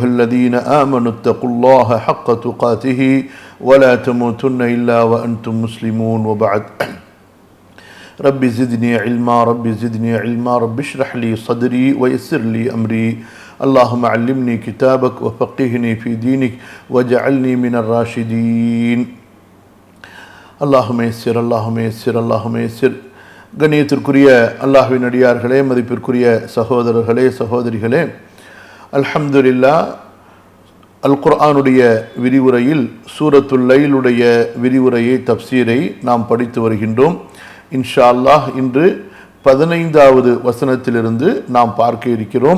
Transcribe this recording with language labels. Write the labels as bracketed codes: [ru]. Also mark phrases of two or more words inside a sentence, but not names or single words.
[ar] الذين آمنوا اتقوا الله حق تقاته ولا تموتن إلا وأنتم مسلمون وبعد رب زدني علما رب زدني علما رب اشرح لي صدري ويسر لي أمري اللهم علمني كتابك وفقهني في دينك واجعلني من الراشدين اللهم يسر اللهم يسر اللهم يسر [ta] கண்ணியத்திற்குரிய அல்லாஹ்வின் அடியார்களே, மதிப்பிற்குரிய சகோதரர்களே சகோதரிகளே, அல்ஹம்துலில்லாஹ் அல் குர்ஆனுடைய விரிவுரையில் சூரத்துல் லைலுடைய விரிவுரையை தப்சீரை நாம் படித்து வருகின்றோம். [ar] إن شاء الله [ta] இன்று 15வது வசனத்திலிருந்து நாம் பார்க்க இருக்கிறோம்.